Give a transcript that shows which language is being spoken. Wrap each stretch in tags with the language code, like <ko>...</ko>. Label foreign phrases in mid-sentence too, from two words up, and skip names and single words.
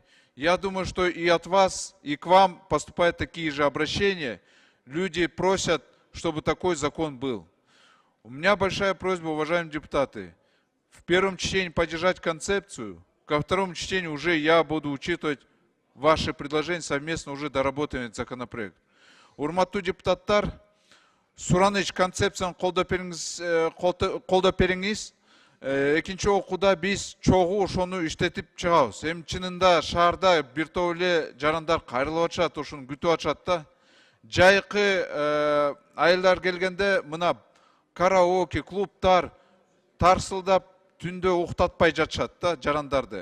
<ru>Я думаю, что и от вас, и к вам поступают такие же обращения. Люди просят, чтобы такой закон был. У меня большая просьба, уважаемые депутаты, в первом чтении поддержать концепцию, ко второму чтению уже я буду учитывать ваши предложения, совместно уже доработаем этот законопроект.</ru> <ky>Урматтуу депутаттар, сураныч концепцияны колдоп бериңиз. Экинчи окууда биз чогуу ошону иштетип чыгабыз. Эми чынында шаарда бир топ эле жарандар кайрылып атышат, ошону күтүп атышат да. Жайкы айылдар келгенде мына караоке, клубтар тарсылдап түндө уктатпай жатышат да жарандарды.</ky>